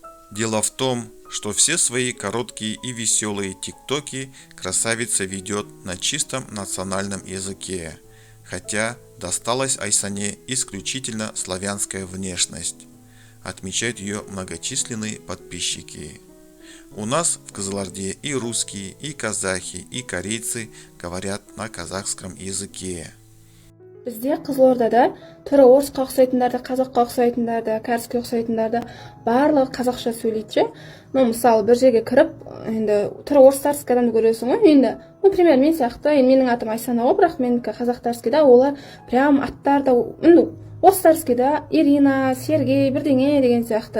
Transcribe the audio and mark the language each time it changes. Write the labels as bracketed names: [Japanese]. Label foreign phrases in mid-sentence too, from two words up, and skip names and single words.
[Russian] Дело в том, что все свои короткие и веселые тиктоки красавица ведет на чистом национальном языке, хотя досталась Айсане исключительно славянская внешность, отмечают ее многочисленные подписчики. У нас в Кызылорде и русские, и казахи, и корейцы говорят на казахском языке. [Kazakh] Бізде Қызылордада түрі орысқа ұқсайтындар да, қазаққа ұқсайтындар да, кәріске ұқсайтындар да барлығы қазақша сөйлейді. Мысалы бір жерге кіріп, енді түрі орыстарский адамды көресің ғой. Енді, например, мен сияқты, менің атым Айсана ғой, бірақ менікі қазақтарский да, олар прям аттар да, орыстарский да, Ирина, Сергей, бірдеңе деген сияқты.